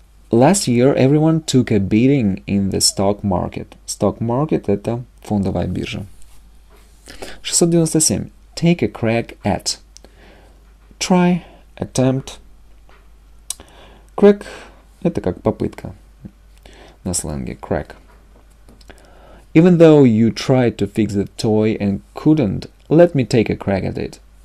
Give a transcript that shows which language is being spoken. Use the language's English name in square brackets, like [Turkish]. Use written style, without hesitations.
[English] Last year everyone took a beating in the stock market. [Russian] Stock market – это фондовая биржа. [English] 697. Take a crack at. Try, attempt. [Russian] Crack – это как попытка. На сленге crack. [English] Even though you tried to fix the toy and couldn't, let me take a crack at it.